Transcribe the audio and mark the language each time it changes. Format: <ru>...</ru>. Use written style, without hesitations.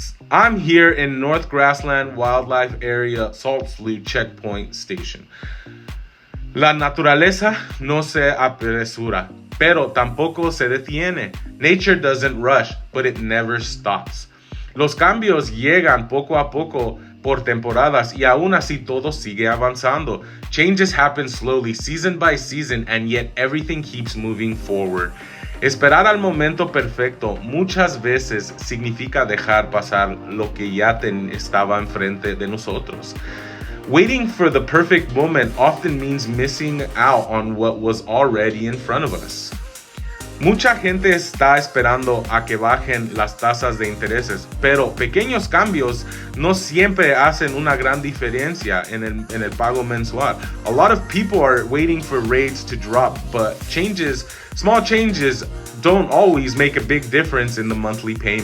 <en>I'm here in North Grassland Wildlife Area, Salt Slough Checkpoint Station.</en> <es>La naturaleza no se apresura, pero tampoco se detiene.</es> <en>Nature doesn't rush, but it never stops.</en> <es>Los cambios llegan poco a poco por temporadas y aún así todo sigue avanzando.</es> <en>Changes happen slowly, season by season, and yet everything keeps moving forward.</en> <es>Esperar al momento perfecto muchas veces significa dejar pasar lo que ya estaba enfrente de nosotros.</es> <en>Waiting for the perfect moment often means missing out on what was already in front of us.</en> <es>Mucha gente está esperando a que bajen las tasas de intereses, pero pequeños cambios no siempre hacen una gran diferencia en el pago mensual.</es> <en>A lot of people are waiting for rates to drop, but small changes don't always make a big difference in the monthly payment.</en>